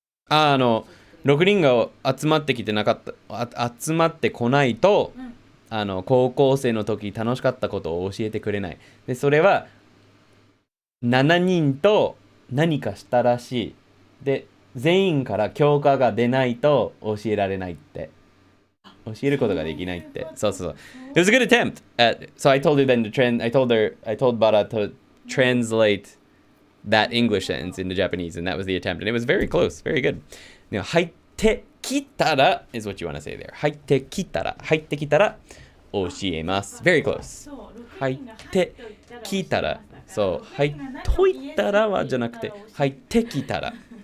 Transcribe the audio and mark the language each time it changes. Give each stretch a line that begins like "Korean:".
Japanese: 6人が集まってきてなかった、集まってこないと、高校生の時楽しかったことを教えてくれない。で、それは、7人と何かしたらしい。で、全員から教科が出ないと教えられないって。教えることができないって。そうそうそう。
English: It was a good attempt. So I told her then I told Bara to translate that English sentence into Japanese, and that was the attempt. And it was very close. Very good.
Japanese: 入ってきたら
English: is what you want to say there.
Japanese: 入ってきたら教えます。
English: Very close.
Japanese: 入ってきたら。そう。入っといたらはじゃなくて、入ってきたら。